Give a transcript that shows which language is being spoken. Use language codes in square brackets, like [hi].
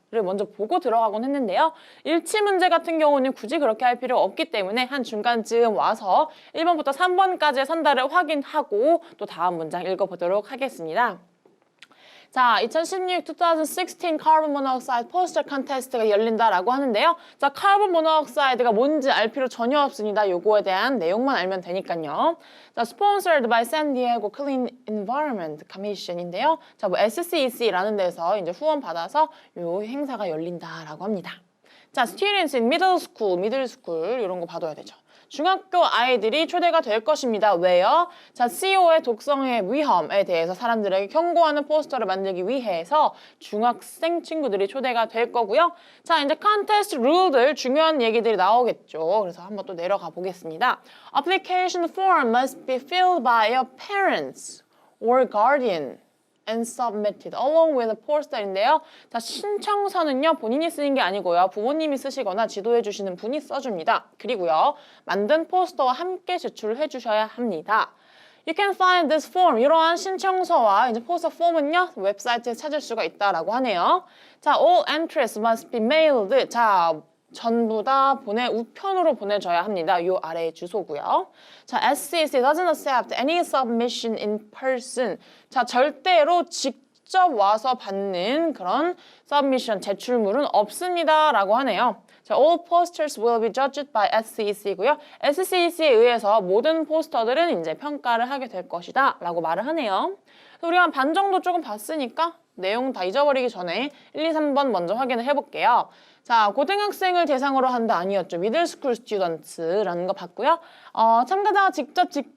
[ko] 를 먼저 보고 들어가곤 했는데요. 일치 문제 같은 경우는 굳이 그렇게 할 필요 없기 때문에 한 중간쯤 와서 1번부터 3번까지의 선다를 확인하고 또 다음 문장 읽어보도록 하겠습니다. 자, 2016 Carbon Monoxide Poster Contest가 열린다라고 하는데요. 자, 카본 모노옥사이드가 뭔지 알 필요 전혀 없습니다. 요거에 대한 내용만 알면 되니까요. [en] 자, Sponsored by San Diego Clean Environment Commission인데요. [ko] 자, SCEC라는 데서 이제 후원 받아서 요 행사가 열린다라고 합니다. 자, [en] Students in Middle School [ko] 이런 거 봐둬야 되죠. 중학교 아이들이 초대가 될 것입니다. 왜요? 자, CO의 독성의 위험에 대해서 사람들에게 경고하는 포스터를 만들기 위해서 중학생 친구들이 초대가 될 거고요. 자, 이제 컨테스트 룰들 중요한 얘기들이 나오겠죠. 그래서 한번 또 내려가 보겠습니다. [en] Application form must be filled by your parents or guardian. and submitted along with a poster인데요. [ko] 자, 신청서는요. 본인이 쓰는 게 아니고요. 부모님이 쓰시거나 지도해 주시는 분이 써줍니다. 그리고요. 만든 포스터와 함께 제출을 해주셔야 합니다. [en] You can find this form. [ko] 이러한 신청서와 이제 포스터 폼은요. 웹사이트에 찾을 수가 있다라고 하네요. [en] 자, all entries must be mailed. [ko] 자, 전부 다 우편으로 보내줘야 합니다. 요 아래의 주소고요. [en] 자, SCC doesn't accept any submission in person. [ko] 자, 절대로 직접 와서 받는 그런 submission, 제출물은 없습니다. 라고 하네요. [en] 자, all posters will be judged by SCC고요. [ko] SCC에 의해서 모든 포스터들은 이제 평가를 하게 될 것이다. 라고 말을 하네요. 우리가 반 정도 조금 봤으니까 내용 다 잊어버리기 전에 1, 2, 3번 먼저 확인을 해볼게요. 자, 고등학생을 대상으로 한다 아니었죠. 미들스쿨 스튜던트라는 거 봤고요. 참가자가 직접